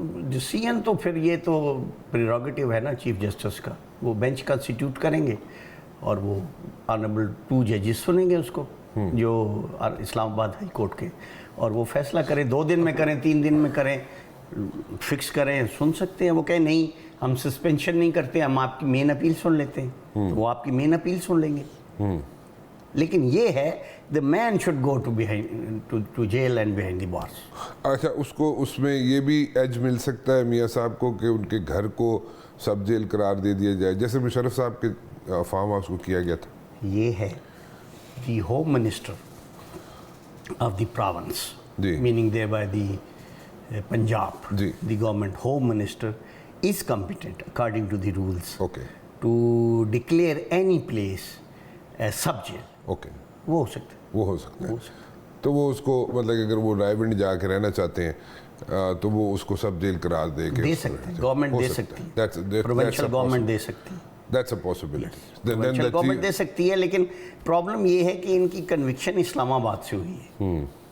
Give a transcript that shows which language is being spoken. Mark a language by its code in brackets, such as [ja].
[hi] Decision तो फिर ये तो प्रेरोगेटिव है ना चीफ जस्टिस का, वो बेंच कंस्टिट्यूट करेंगे और वो ऑनरेबल 2 जजेस सुनेंगे उसको, जो इस्लामाबाद हाई कोर्ट के, और वो फैसला करें, 2 दिन में करें, 3 दिन में करें, फिक्स करें, सुन सकते हैं। वो कहें नहीं हम सस्पेंशन नहीं करते, हम आपकी मेन अपील सुन लेते हैं, तो वो आपकी मेन अपील सुन लेंगे। लेकिन ये है [en] The man should go to jail and behind the bars. [hi] अच्छा, उसको उसमें ये भी एज मिल सकता है मियाँ साहब को कि उनके घर को सब जेल करार दे दिया जाए, जैसे मुशर्रफ साहब के फार्म हाउस को किया गया था? ये है [en] the home minister of the province, meaning thereby the Punjab, the government home minister is competent according to the rules to declare any place as sub jail. [hi] वो हो सकता है। तो वो उसको मतलब कि अगर वो रायविंड जाके रहना चाहते हैं तो वो उसको सब जेल करार दे सकते हैं, गवर्नमेंट दे सकती है, प्रोविंशियल गवर्नमेंट दे सकती है। [en] That's a possibility. [hi] Provincial government दे सकती है, लेकिन प्रॉब्लम ये है कि इनकी कन्विक्शन इस्लामाबाद से हुई है।